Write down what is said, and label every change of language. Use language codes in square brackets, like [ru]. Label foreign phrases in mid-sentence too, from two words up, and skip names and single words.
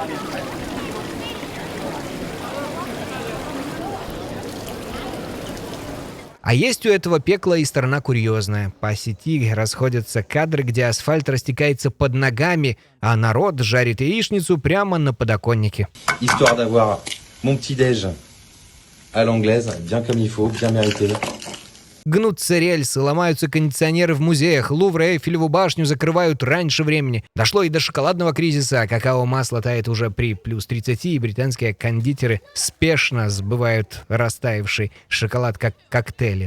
[ru] А есть у этого пекла и сторона курьезная. По сети расходятся кадры, где асфальт растекается под ногами, а народ жарит яичницу прямо на подоконнике. [fr] Histoire d'avoir mon petit-déj à l'anglaise, bien comme il faut, bien mérité. [ru] Гнутся рельсы, ломаются кондиционеры в музеях, Лувр и Эйфелеву башню закрывают раньше времени. Дошло и до шоколадного кризиса, какао-масло тает уже при плюс 30, и британские кондитеры спешно сбывают растаявший шоколад как коктейли.